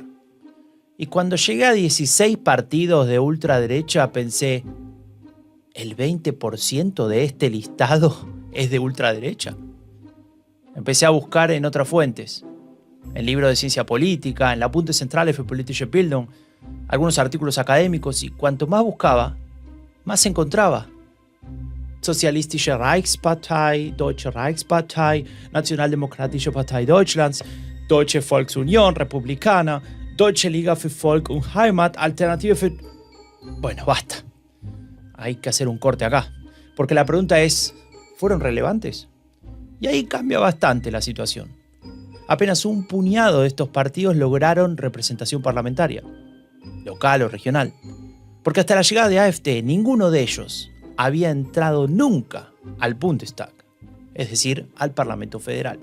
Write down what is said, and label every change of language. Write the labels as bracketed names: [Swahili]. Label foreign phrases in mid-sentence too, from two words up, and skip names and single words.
[Spanish] Y cuando llegué a 16 partidos de ultraderecha pensé, ¿el 20% de este listado es de ultraderecha? Empecé a buscar en otras fuentes, en libros de ciencia política, en la Bundeszentrale für politische Bildung, algunos artículos académicos, y cuanto más buscaba, más encontraba. Sozialistische Reichspartei, Deutsche Reichspartei, Nationaldemokratische Partei Deutschlands, Deutsche Volksunion, Republikaner, Deutsche Liga für Volk und Heimat, Alternative für... Bueno, basta. Hay que hacer un corte acá, porque la pregunta es, ¿fueron relevantes? Y ahí cambia bastante la situación. Apenas un puñado de estos partidos lograron representación parlamentaria, local o regional, porque hasta la llegada de AfD ninguno de ellos había entrado nunca al Bundestag, es decir, al Parlamento Federal.